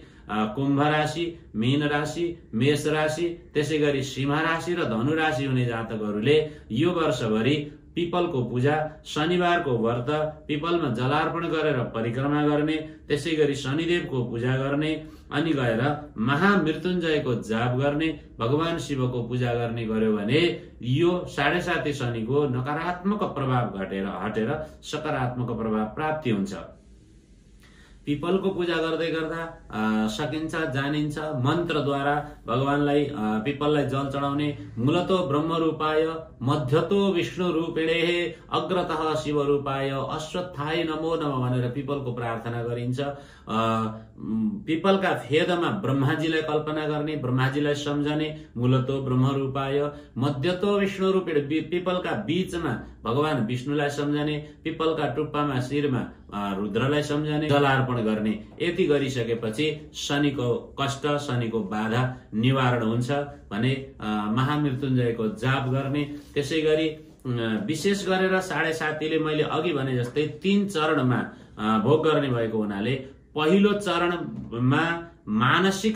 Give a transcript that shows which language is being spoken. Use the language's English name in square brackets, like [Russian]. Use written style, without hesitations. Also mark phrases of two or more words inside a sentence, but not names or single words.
[Nepali] कुम्भ राशि, मीन राशि, मेष राशि, त्यसै गरी सिंह राशि र धनु राशि हुने जातकहरूले यो वर्षभरि पिपलको पूजा, शनिबारको व्रत, पिपलमा जलार्पण गरेर परिक्रमा गर्ने, त्यसै गरी शनिदेवको पूजा गर्ने, अनि गएर महामृत्युञ्जयको जाप गर्ने, भगवान शिवको पूजा गर्ने गर्यो भने यो 7.5 शनिको नकारात्मक प्रभाव हटेर सकारात्मक प्रभाव प्राप्ति हुन्छ। पिपलको पूजा गर्दै गर्दा सकिन्छ, जानिन्छ। मन्त्रद्वारा भगवानलाई पिपललाई जल चढाउने। [Sanskrit] मूलतो ब्रह्म रूपाय मध्यतो विष्णु रूपिणे अग्रतः शिव रूपाय अश्वत्थाय नमो नमः [Nepali] भनेर पिपलको प्रार्थना गरिन्छ। पिपलका फेदमा ब्रह्माजीलाई कल्पना गर्ने, ब्रह्माजीलाई सम्झने। [Sanskrit] मूलतो ब्रह्म रूपाय मध्यतो विष्णु रूपिणे [Nepali] पिपलका बीचमा भगवान विष्णुलाई सम्झने, पिपलका टुप्पामा शिरमा रुद्रलाई सम्झने, जलार्पण गर्ने। यति गरिसकेपछि शनिको कष्ट, शनिको बाधा निवारण हुन्छ भने महामृत्युञ्जयको जाप गर्ने। त्यसै गरी विशेष गरेर 7.5 मैले अघि भने जस्तै 3 चरणमा भोग गर्ने भएको हुनाले पहिलो चरणमा मानसिक